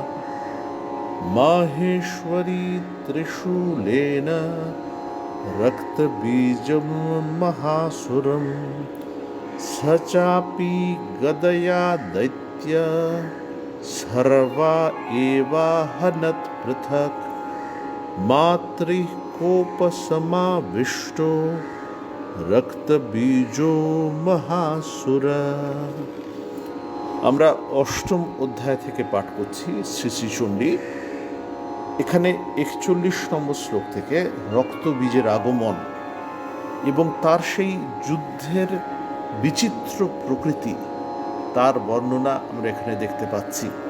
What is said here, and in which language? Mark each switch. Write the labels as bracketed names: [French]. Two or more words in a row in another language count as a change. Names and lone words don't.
[Sanskrit] माहेश्वरी त्रिशूलेन रक्तबीजं महासुरं स चापि गदया दैत्य सर्वा एवाहनत् पृथक् मातृः कोपसमाविष्टो रक्तबीजो महासुर। [Bangla] আমরা অষ্টম অধ্যায় থেকে পাঠ করছি শ্রী শ্রী চণ্ডী। এখানে 41 নম্বর শ্লোক থেকে রক্তবীজের আগমন এবং তার সেই যুদ্ধের বিচিত্র প্রকৃতি তার বর্ণনা আমরা এখানে দেখতে পাচ্ছি।